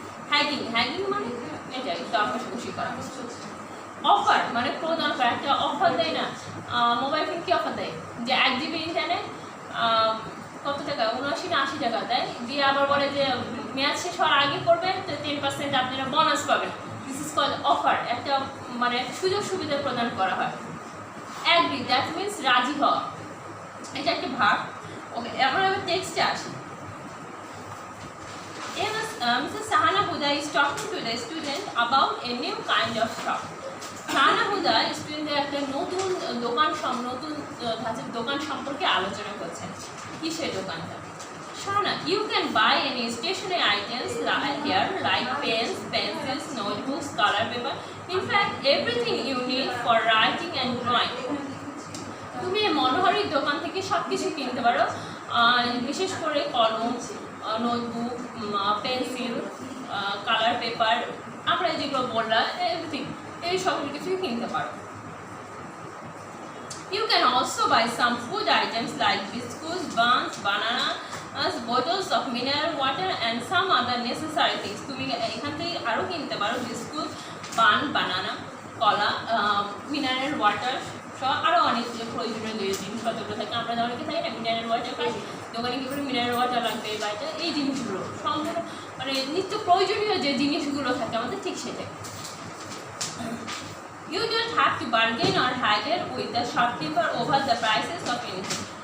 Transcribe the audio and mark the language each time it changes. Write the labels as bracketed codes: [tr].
[bn] হ্যাগিং, হ্যাগিং মানে এটাই দর কষাকষি করা। অফার মানে প্রদান করা, একটা অফার দেয় না, মোবাইল ফোন কি অফার দেয়, যে 1 GB ইন্টারনেট কত টাকা, 79 না 80 টাকা দেয়, দিয়ে আবার বলে যে মেয়াদ শেষ হওয়ার আগে করবেন তো 10% আপনারা বোনাস পাবেন। [en] this is called offer, [bn] একটা মানে সুযোগ সুবিধা প্রদান করা হয়। অ্যাগ্রি, [en] that means [bn] রাজি হওয়া, এটা একটা ভার্ব। ওকে, আমরা এবার টেক্সটে আসি। [en] Mrs. Sahana Huda is talking to the student about a new kind of shop. [bn] Sahana হুদা স্টুডেন্টদের একটা নতুন নতুন ধাঁচের দোকান সম্পর্কে আলোচনা করছেন। কিসের দোকানটা? [en] Sahana, you can buy any stationery items here like pens, pencils, notebooks, colour paper, in fact everything you need for writing and drawing. [bn] তুমি এই মনোহারির দোকান থেকে সব কিছু কিনতে পারো, বিশেষ করে কলম, নোটবুক, পেন্সিল, কালার পেপার, আমরা যেগুলো বললাম এভরিথিং, এই সব কিছুই কিনতে পারো। [en] You can also buy some food items like biscuits, buns, bananas, bottles of mineral water and some other necessary things. [bn] তুমি এখান থেকে আরও কিনতে পারো বিস্কুট, বান, বানানা, কলা, মিনারেল ওয়াটার সহ আরও অনেক যে প্রয়োজনীয় যে জিনিসপত্রগুলো থাকে। আমরা অনেকে থাকি না মিনারেল ওয়াটার খাই, দোকানে কী করে মিনারেল ওয়াটার লাগবে বা এটা, এই জিনিসগুলো সম্পূর্ণ মানে নিত্য প্রয়োজনীয় যে জিনিসগুলো থাকে আমাদের, ঠিক সেটাই। [en] You don't have to bargain or haggle with the shopkeeper over the prices of anything.